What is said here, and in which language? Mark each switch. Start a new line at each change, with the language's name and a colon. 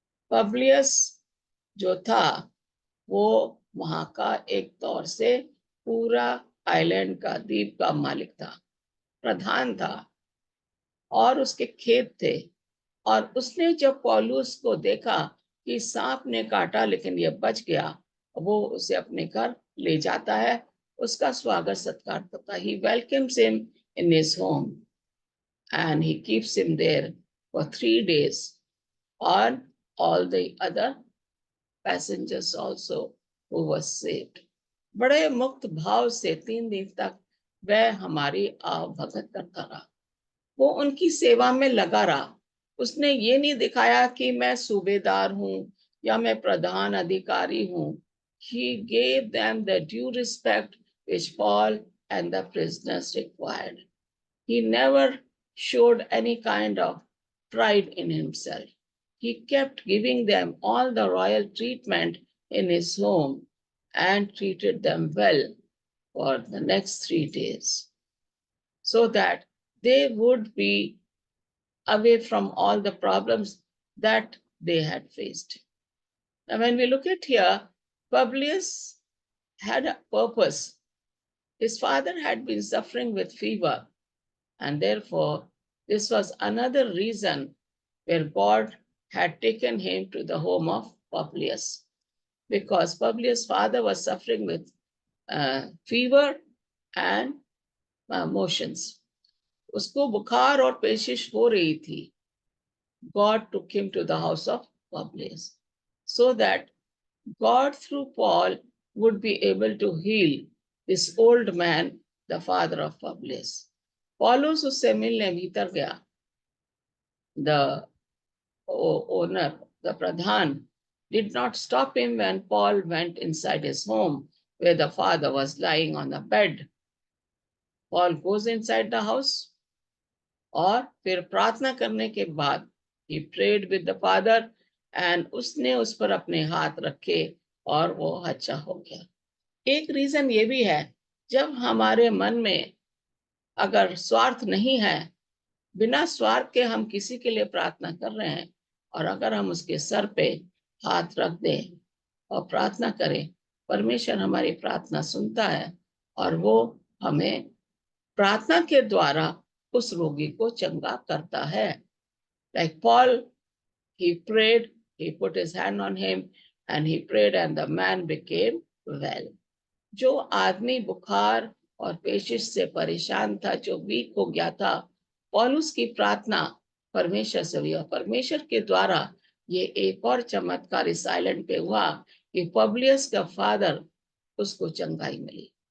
Hindi: Publius जो था वो वहां का एक तौर से पूरा आइलैंड का द्वीप का मालिक था, प्रधान था, और उसके खेत थे। और उसने जब पौलुस को देखा कि सांप ने काटा लेकिन ये बच गया, वो उसे अपने घर ले जाता है, उसका स्वागत सत्कार करता है।
English: He welcomes him in his home and he keeps him there for 3 days, और all the other passengers also who was saved.
Hindi: बड़े मुक्त भाव से 3 दिन तक वह हमारी भगत करता रहा, वो उनकी सेवा में लगा रहा। उसने ये नहीं दिखाया कि मैं सूबेदार हूँ या मैं प्रधान अधिकारी हूँ।
English: He gave them the due respect which Paul and the prisoners required. He never showed any kind of pride in himself. He kept giving them all the royal treatment in his home and treated them well for the next 3 days, so that they would be away from all the problems that they had faced. Now, when we look at here, Publius had a purpose. His father had been suffering with fever, and therefore, this was another reason where God had taken him to the home of Publius, because Publius' father was suffering with fever and motions.
Hindi: उसको बुखार और पेशिश हो रही थी।
English: God took him to the house of Publius, so that God through Paul would be able to heal this old man, the father of Publius.
Hindi: Paulus उससे मिलने भीतर गया।
English: The owner, the pradhan, did not stop him when Paul went inside his home where the father was lying on the bed. Paul goes inside the house,
Hindi: और फिर प्रार्थना करने के बाद
English: he prayed with the father, and
Hindi: उसने उस पर अपने हाथ रखे और वो अच्छा हो गया। एक रीजन ये भी है, जब हमारे मन में अगर स्वार्थ नहीं है, बिना स्वार्थ के हम किसी के लिए प्रार्थना कर रहे हैं, और अगर हम उसके सर पे हाथ रख दें और प्रार्थना करें, परमेश्वर हमारी प्रार्थना सुनता है, और वो हमें प्रार्थना के द्वारा उस रोगी को चंगा करता है।
English: Like Paul, he prayed, he put his hand on him and he prayed and the man became well.
Hindi: जो आदमी बुखार और पेशिश से परेशान था, जो वीक हो गया था, पौलुस की प्रार्थना परमेश्वर से हुई, और परमेश्वर के द्वारा ये एक और चमत्कार इस आइलैंड पे हुआ कि पब्लियस का फादर उसको चंगाई मिली।